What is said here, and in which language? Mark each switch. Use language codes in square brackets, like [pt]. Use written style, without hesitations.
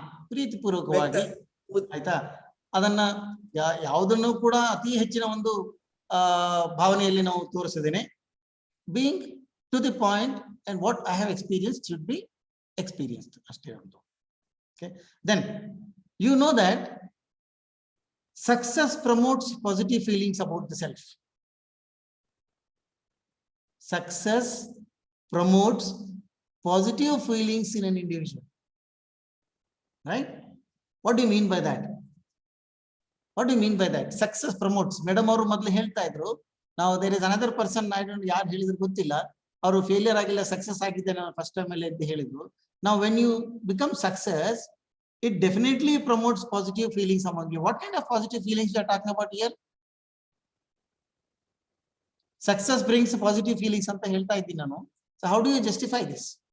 [kn] ಪ್ರೀತಿಪೂರ್ವಕವಾಗಿ, ಆಯ್ತಾ, ಅದನ್ನ ಯಾವುದನ್ನು ಕೂಡ ಅತಿ ಹೆಚ್ಚಿನ ಒಂದು ಭಾವನೆಯಲ್ಲಿ ನಾವು ತೋರಿಸಿದ್ದೇನೆ. [en] being to the point and what I have experienced should be experienced, [kn] ಅಷ್ಟೇ ಒಂದು. [en] Okay, then you know that success promotes positive feelings about the self. Success promotes positive feelings in an individual. Right? What do you mean by that? What do you mean by that? Success promotes. [kn] Madam ಅವರು ಮೊದಲು ಹೇಳ್ತಾ ಇದ್ರು, [en] now there is another person, I don't know [kn] ಯಾರು ಹೇಳಿದ್ರು ಗೊತ್ತಿಲ್ಲ, ಅವರು failure ಆಗಿಲ್ಲ, success ಆಗಿದೆ ನಾನು ಫಸ್ಟ್ ಟೈಮ್ ಅಲ್ಲಿ ಅಂತ ಹೇಳಿದ್ರು. [en] Now when you become success, it definitely promotes positive feelings among you. What kind of positive feelings you are talking about here? Success brings positive feelings [kn] anta helta iddini nanu. [en] So how do you justify this?